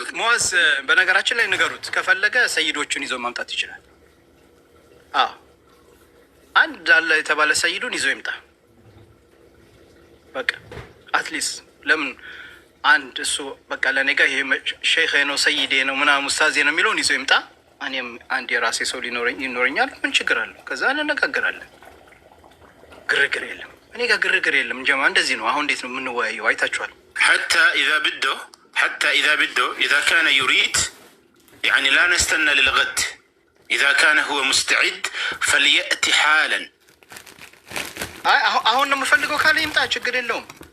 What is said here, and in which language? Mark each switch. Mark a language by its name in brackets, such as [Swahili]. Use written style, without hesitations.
[Amharic] ሙአዝ በነገራችን ላይ ንገሩት፣ ከፈለገ ሰይዶቹን ይዞ ማምጣት ይችላል። አዎ አንድ አለ የተባለ ሰይዱን ይዞ ይምጣ። በቃ አትሊስት ለምን አንድ እሱ በቃ ለኔ ጋር ይሄ ሼክ ነው ሰይዴ ነው ምናምን ኡስታዜ ነው የሚለውን ይዞ ይምጣ። እኔም አንድ የራሴ ሰው ይኖረኛል። ምን ችግር አለው? ከዛ እንነጋገራለን። ግርግር የለም። እኔ ጋር ግርግር የለም። እንጀማ እንደዚህ ነው። አሁን እንዴት ነው የምንወያየው? አይታችኋል። [Arabic] حتى إذا بده إذا كان يريد يعني لا نستنى للغد إذا كان هو مستعد فليأتي حالا. [Amharic] አሁን ነው የምፈልገው ካለ ይምጣ፣ ችግር የለውም።